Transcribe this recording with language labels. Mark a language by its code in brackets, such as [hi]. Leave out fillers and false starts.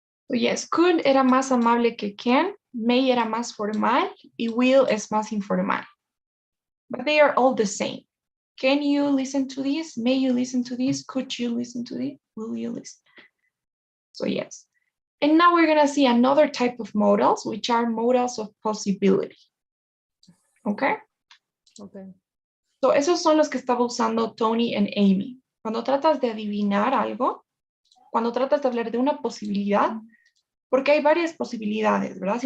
[en] So yes, [es] could era más amable que can, may era más formal, y will es más informal. [en] But they are all the same. Can you listen to this? May you listen to this? Could you listen to this? Will you listen? So yes. And now we're gonna see another type of modals, which are modals of possibility. Okay? Okay. [es] So esos son los que estaba usando Tony and Amy. Cuando tratas de adivinar algo, cuando tratas de hablar de una posibilidad, porque hay varias posibilidades, ¿verdad?